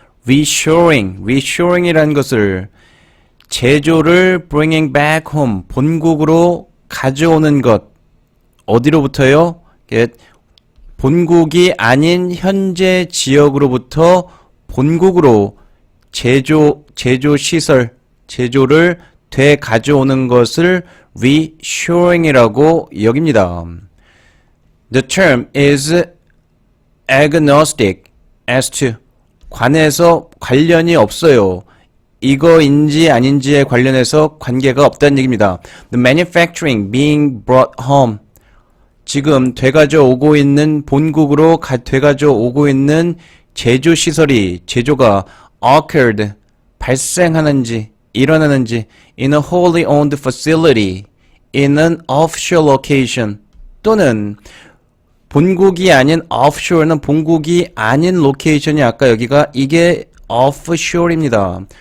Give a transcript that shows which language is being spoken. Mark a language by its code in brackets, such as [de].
[ko] Reshoring이라는 것을 제조를 [en] bringing back home [ko] 본국으로 가져오는 것 어디로부터요? 본국이 아닌 현재 지역으로부터 본국으로 제조시설, 제조를 되가져오는 것을 reshoring이라고 여깁니다. [en] The term is agnostic as to [ko] 관해서 관련이 없어요. 이거인지 아닌지에 관련해서 관계가 없다는 얘기입니다. [en] The manufacturing being brought home [ko] 지금 되가져 오고 있는 본국으로 되가져 오고 있는 제조시설이 제조가 occurred 발생하는지 일어나는지 [en] in a wholly owned facility in an offshore location [ko] 또는 본국이 아닌 offshore는 본국이 아닌 로케이션이 아까 여기가 이게 offshore입니다.